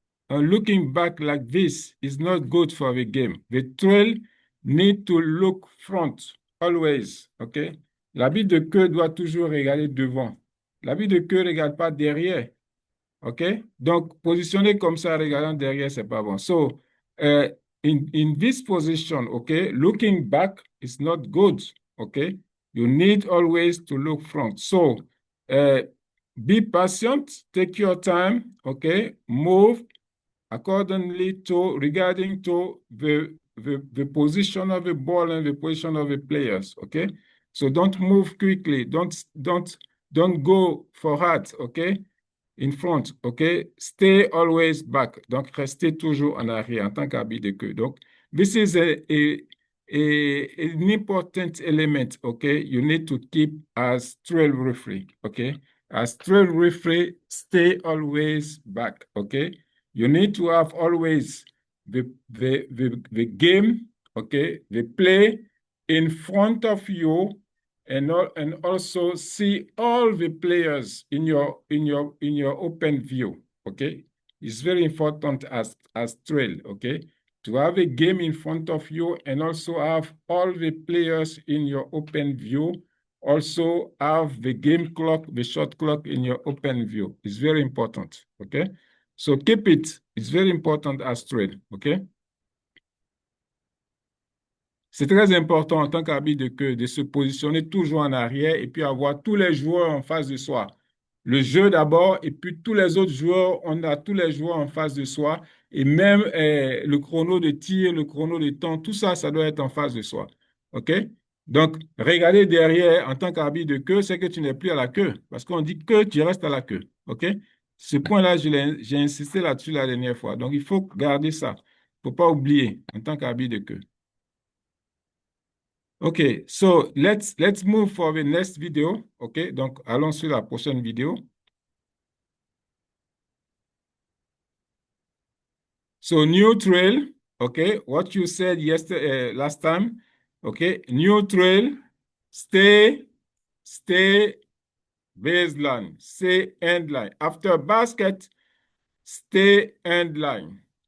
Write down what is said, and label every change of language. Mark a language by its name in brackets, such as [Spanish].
[English] Looking back like this is not good for the game. The trail need to look front always, okay? [French] L'habit de queue doit toujours regarder devant. L'habit de queue ne regarde pas derrière. OK? Donc, positionner comme ça, regardant derrière, c'est pas bon. [English] So, in this position, okay, looking back is not good. Okay? You need always to look front. So, be patient, take your time, okay? Move accordingly to regarding to the position of the ball and the position of the players. Okay? So don't move quickly. Don't go for hard. Okay? In front, OK? Stay always back. [French] Donc, restez toujours en arrière en tant qu'habit de queue. [English] Donc, this is an important element, OK? You need to keep as trail referee, OK? As trail referee, stay always back, OK? You need to have always the game, OK? The play in front of you and also see all the players in your open view. Okay, it's very important as trail. Okay, to have a game in front of you and also have all the players in your open view. Also have the game clock, the shot clock in your open view. It's very important. Okay, so keep it. It's very important as trail. Okay. [French] C'est très important en tant qu'arbitre de queue de se positionner toujours en arrière et puis avoir tous les joueurs en face de soi. Le jeu d'abord et puis tous les autres joueurs, on a tous les joueurs en face de soi et même le chrono de tir, le chrono de temps, tout ça, ça doit être en face de soi. OK? Donc, regarder derrière en tant qu'arbitre de queue, c'est que tu n'es plus à la queue parce qu'on dit que tu restes à la queue. OK? Ce point-là, j'ai insisté là-dessus la dernière fois. Donc, il faut garder ça. Il ne faut pas oublier en tant qu'arbitre de queue. [English] Okay, so let's move for the next video. [French] Okay, donc allons sur la prochaine vidéo. [English] So neutral, okay, what you said yesterday, last time. Okay, neutral, stay baseline, stay end line. After basket, stay end line.